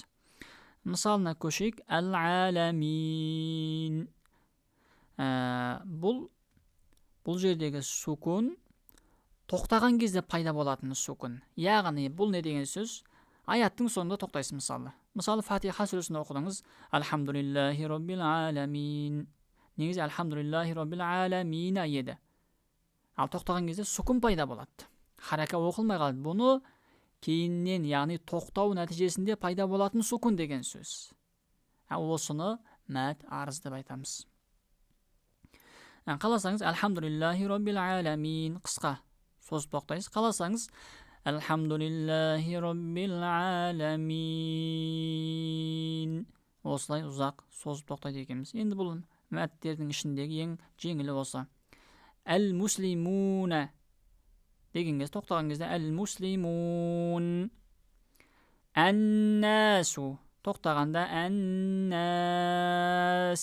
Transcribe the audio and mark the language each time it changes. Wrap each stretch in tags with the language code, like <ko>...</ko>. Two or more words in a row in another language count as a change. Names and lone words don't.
<kk>Мысалына көшейік. Әл-әләмин. Бұл жердегі сукун тоқтаған кезде пайда болатын сукун. Яғни, бұл не деген сөз? Аяттың соңында тоқтайсыз мысалы. Мысалы, Фатиха сүресін оқыдыңыз.</kk> <ar>الحمد لله رب العالمين. Негізі الحمد لله رب العالمين еді.</ar> <kk>Ал тоқтаған кезде сукун пайда болады. Харака оқылмай қалды. Бұны кейіннен, яғни тоқтау нәтижесінде пайда болатын сукун деген сөз. Осыны мәд арыз деп айтамыз. Қаласаңыз,</kk> <ar>الحمد لله رب العالمين</ar> <kk>қысқа созып тоқтайсыз. Қаласаңыз,</kk> <ar>الحمد لله رب العالمين.</ar> <kk>Осылай ұзақ созып тоқтайды екенбіз. Енді бұл мәдтердің ішіндегі ең жеңілі осы. Әл-муслимуна деген кезде, тоқтаған кезде әл-муслимун. Ән-насу тоқтағанда ән-нас.</kk>